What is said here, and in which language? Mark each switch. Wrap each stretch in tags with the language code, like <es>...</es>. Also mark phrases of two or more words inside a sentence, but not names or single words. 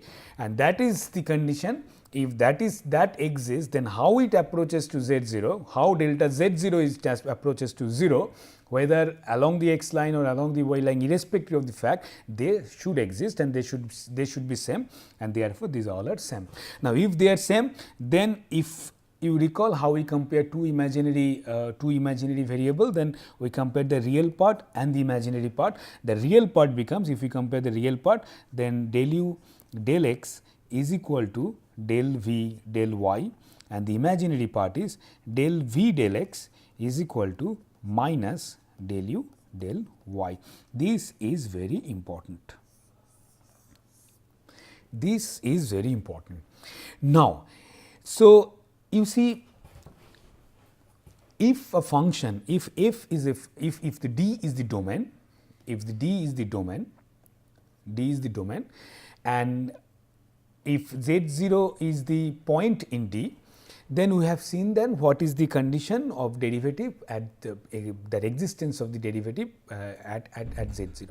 <en>And that is the condition. If that exists, then how it approaches to z0, how delta z0 is approaches to 0, whether along the x line or along the y line, irrespective of the fact, they should exist and they should be same, and therefore these all are same. Now, if they are same, then if you recall how we compare two imaginary variable, then we compare the real part and the imaginary part. The real part becomes, if we compare the real part, then del u del x is equal to del v del y, and the imaginary part is del v del x is equal to minus del u del y. This is very important. This is very important. Now, so you see, if a function, if f is if the D is the domain, if the D is the domain, and if Z0 is the point in D, then we have seen then what is the condition of derivative at the existence of the derivative at Z0.</en>